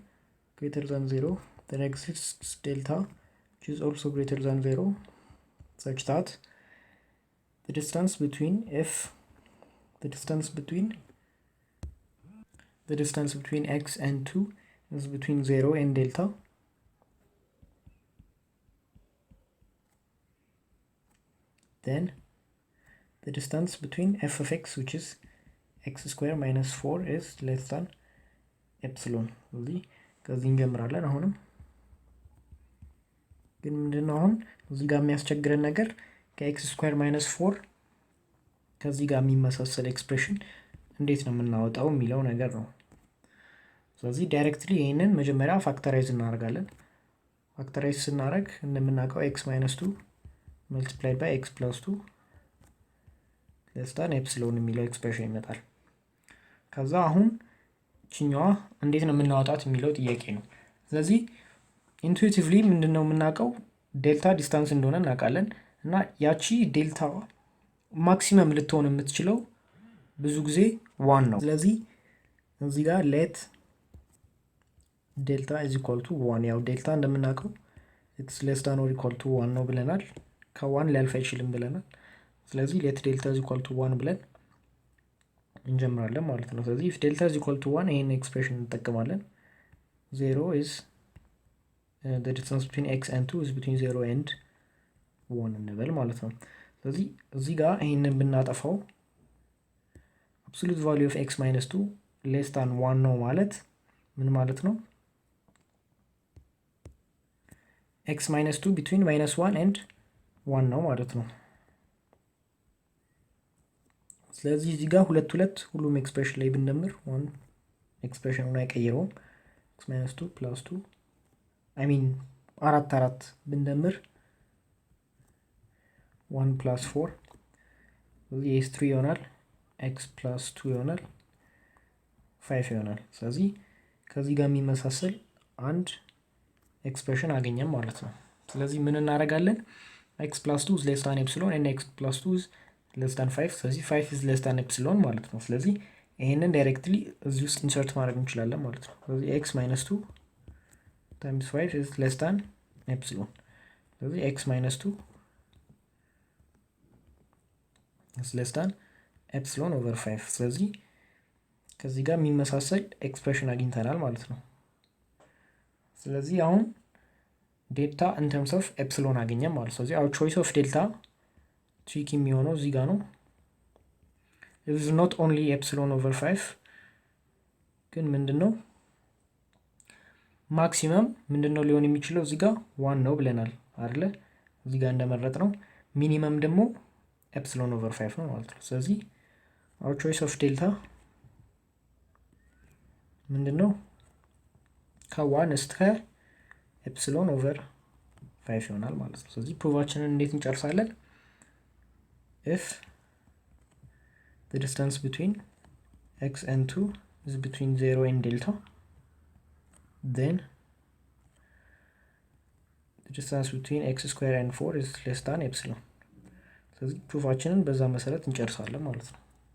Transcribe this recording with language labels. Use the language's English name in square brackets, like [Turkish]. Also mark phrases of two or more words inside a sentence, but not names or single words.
[English] greater than 0 there exists delta which is also greater than 0 such that the distance between x and 2 is between 0 and delta. Then the distance between f of x, which is x square minus 4, is less than epsilon. [Amharic] ከዚህ እንጀምራለን። አሁንም ግን ምንድነው አሁን እዚህ ጋር የሚያስቸግረን ነገር ከኤክስ [English] square minus [Amharic] 4 ከዚህ ጋር የሚመሳሰል ኤክስፕሬሽን እንዴት ነው የምናወጣው የሚለው ነገር ነው። ስለዚህ ዳይሬክትሊ ይሄንን መጀመሪያ ፋክተራይዝ እናደርጋለን። ፋክተራይዝ ስናደርግ እንደምናውቀው [English] x - 2 multiplied by x plus 2 less than epsilon [Amharic] የሚለው ኤክስፕሬሽን ይመጣል። ከዛ አሁን ቺኛዋ እንዴት ነው የምናወጣት የሚለው ጥያቄ ነው። ስለዚህ ኢንቱኢቲቭሊ ምንድነው የምናውቀው [English] delta distance [Amharic] እንደሆነ እናውቃለን እና ያቺ [English] delta maximum [Amharic] ልትሆን የምትችለው ብዙ ጊዜ 1 ነው። ስለዚህ እዚህ ጋር ሌት [English] ዴልታ is equal to 1 [Amharic] ያው ዴልታ እንደምናውቀው [English] it's less than or equal to 1 [Amharic] ነው ብለናል። ከ1 ሊያልፍ አይችልም ብለናል። ስለዚህ [English] let delta is equal to 1 [Amharic] ብለን እንጀምራለን ማለት ነው። ስለዚህ [English] if delta is equal to 1 [Amharic] ይሄን ኤክስፕሬሽን እንጠቀማለን። [English] 0 is the distance between x and 2 is between 0 and 1 [Amharic] እንበል ማለት ነው። ስለዚህ እዚህ ጋር ይሄንን ብናጠፋው [English] absolute value of x minus 2 less than 1 [Amharic] ነው ማለት ምን ማለት ነው? [English] x minus 2 between minus 1 and 1 [Amharic] ነው ማለት ነው። ስለዚህ እዚህ ጋር ሁሉም ኤክስፕሬሽን ላይ ብንደምር 1 ኤክስፕሬሽኑን አይቀይረውም። [English] x minus 2 plus 2 I mean 4 [Amharic] ብንደምር [English] 1 plus 4 [Amharic] ስለዚህ [English] is 3 [Amharic] ይሆናል። [English] x plus 2 [Amharic] ይሆናል 5 ይሆናል። ስለዚህ ከዚህ ጋር የሚመሳሰል አንድ ኤክስፕሬሽን አገኘን ማለት ነው። ስለዚህ ምን እናደርጋለን? [English] x plus 2 is less than epsilon and x plus 2 is less than 5 ስለዚህ 5 is less than epsilon [Amharic] ማለት ነው። ስለዚህ ይሄንን ዳይሬክትሊ እዚህ ውስጥ ኢንሰርት ማድረግ እንችላለን ማለት ነው። ስለዚህ [English] x minus 2 times 5 is less than epsilon ስለዚህ x minus 2 is less than epsilon over 5 [Amharic] ስለዚህ ከዚህ ጋር የሚመሳሰል ኤክስፕሬሽን አግኝተናል ማለት ነው። ስለዚህ አሁን ዴልታ [English] in terms of epsilon [Amharic] አገኘን ማለት ነው። ስለዚህ [English] our choice of delta [Amharic] ትሪክ የሚሆነው እዚህ ጋር ነው። [English] it is not only epsilon over 5 [Amharic] ግን ምንድነው ማክሲመም ምንድነው ሊሆን የሚችለው እዚህ ጋር 1 ነው ብለናል አይደለ? እዚህ ጋር እንደመረጥ ነው። ሚኒመም ደግሞ [English] epsilon over 5 [Amharic] ነው ማለት ነው። ስለዚህ [English] our choice of delta [Amharic] ምንድነው ከ1 እስከ [English] epsilon over 5 [Amharic] ይሆናል ማለት ነው። ስለዚህ ፕሩቫችንን እንዴት እንጨርሳለን? [English] if the distance between x and 2 is between 0 and delta, then the distance between x square and 4 is less than epsilon. [Amharic] ስለዚህ ፕሩፋችንን በዛ መሰረት እንጨርሳለን ማለት ነው።